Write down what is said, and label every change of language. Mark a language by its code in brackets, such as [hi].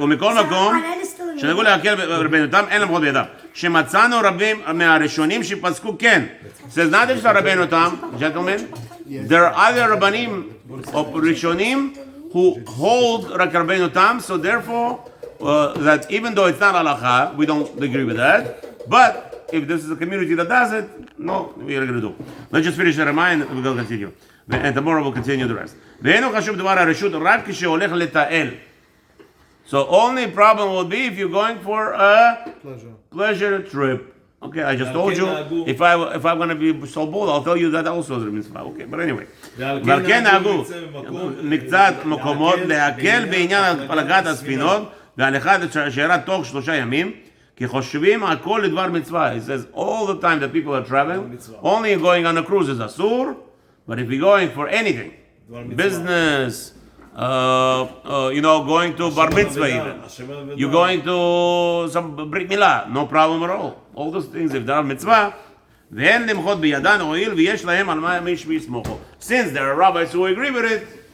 [he] ומכל מקום, שנגעו להקל ברבנותם, אין למחות בידם. שמצאנו רבים מהראשונים שפסקו כן. [en] says not just רבנו תם, gentlemen, there are other רבנים of ראשונים who hold רק רבנו תם, so therefore, that even though it's not halacha, we don't agree with that, but if this is a community that does it, no, we are going to do. Let's just finish the remind and we'll continue. And tomorrow we'll continue the rest. [he] ואינו חשוב דבר הרשות רק כשהולך לטייל. [en] So only problem will be if you're going for a pleasure trip. Okay, I just told you, if I'm going to be so bold, I'll tell you that also is a mitzvah. Okay, but anyway. [he] ועל כן נהגו מקצת מקומות להקל בעניין הפלגת הספינות והליכה לשיירה תוך 3 ימים, כי חושבים הכל לדבר מצווה. [en] It says all the time that people are traveling, only going on a cruise is asur, but if you're going for anything, business, going to bar mitzvah even, you're going to some brit milah, no problem at all. All those things, if they're mitzvah, [he] ואין למחות בידן הואיל ויש להם על מה מישהו יסמוכו. [en] Since there are rabbis who agree with it,